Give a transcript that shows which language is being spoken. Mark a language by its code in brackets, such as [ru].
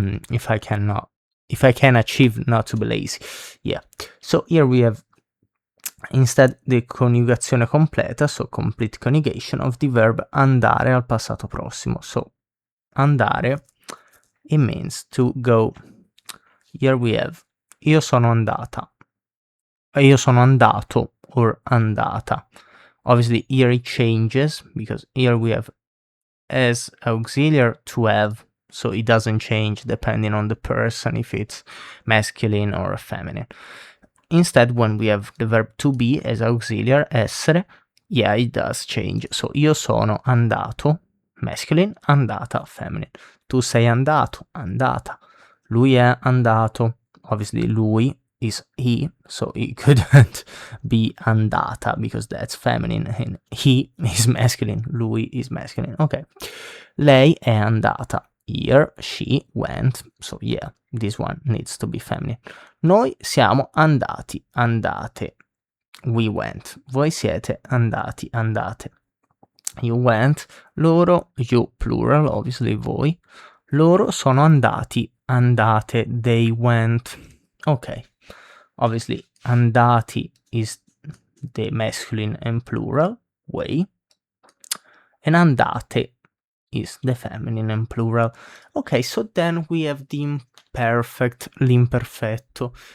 [en] If I can achieve not to be lazy. Yeah. So here we have instead the coniugazione completa, so complete conjugation of the verb andare al passato prossimo. So andare, it means to go. Here we have [it] io sono andata. Io sono andato or andata. [en] Obviously here it changes because here we have as auxiliary to have, so it doesn't change depending on the person if it's masculine or feminine. Instead, when we have the verb to be as auxiliary, essere, yeah, it does change. [it] So io sono andato, masculine, andata, feminine. Tu sei andato, andata. Lui è andato. [en] Obviously lui is he, so it couldn't be andata because that's feminine and he is masculine, lui is masculine. Ok. Lei è andata. Here she went, so yeah, this one needs to be feminine. [it] Noi siamo andati, andate. We went. Voi siete andati, andate. [en] You went. Loro, you plural, obviously voi. [it] Loro sono andati, andate. [en] They went. Okay. Obviously, andati is the masculine and plural way. And andate is the feminine and plural. Okay, so then we have the imperfect, l'imperfetto.